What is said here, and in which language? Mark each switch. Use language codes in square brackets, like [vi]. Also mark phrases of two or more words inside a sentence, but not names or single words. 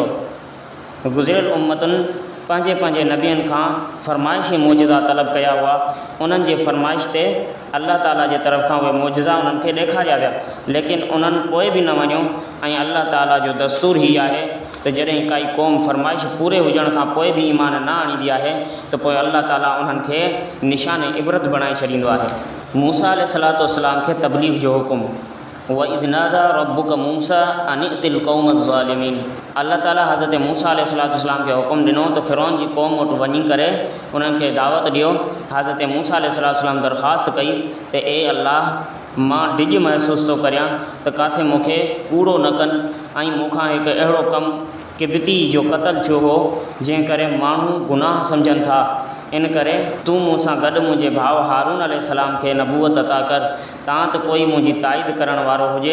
[sd] गुज़िरियल उम्मतुनि पंहिंजे पंहिंजे नबियनि खां फ़रमाइशी मोजिज़ा तलब कया हुआ, उन्हनि जे फ़रमाइश ते अल्लाह ताला जे तरफ़ खां उहे मोजिज़ा उन्हनि खे ॾेखारिया विया, लेकिन उन्हनि पोइ बि न वञो ऐं अल्लाह ताला जो दस्तूर हीअ आहे त जॾहिं काई क़ौम फ़रमाइश पूरे हुजण खां पोइ बि ईमान न आणींदी आहे त पोइ अल्लाह ताला उन्हनि खे निशान इबरत बणाए छॾींदो आहे। मूसा [ar] عليه الصلاة والسلام [sd] खे तबलीग जो हुकुम, [ar] وإذ نادى ربك موسى أن ائت القوم الظالمين. [sd] अल्लाह ताला हज़रत मूसा [ar] عليه الصلاة والسلام [sd] खे हुकुम ॾिनो त फ़िरौन जी क़ौम वटि वञी करे उन्हनि खे दावत ॾियो। हज़रत मूसा [ar] عليه الصلاة والسلام [sd] दरख़्वास्त कई त ए अल्लाह, मां डिॼ महसूस थो करियां त किथे मूंखे कूड़ो न कनि ऐं मूंखां हिकु अहिड़ो कमु किबती जो क़तल थियो हो जंहिं करे माण्हू गुनाह सम्झनि था, इन करे तूं मूंसां गॾु मुंहिंजे भाउ हारून अलैहिस्सलाम खे नबूअत अता कर, तां त कोई मुंहिंजी ताईद करण वारो हुजे।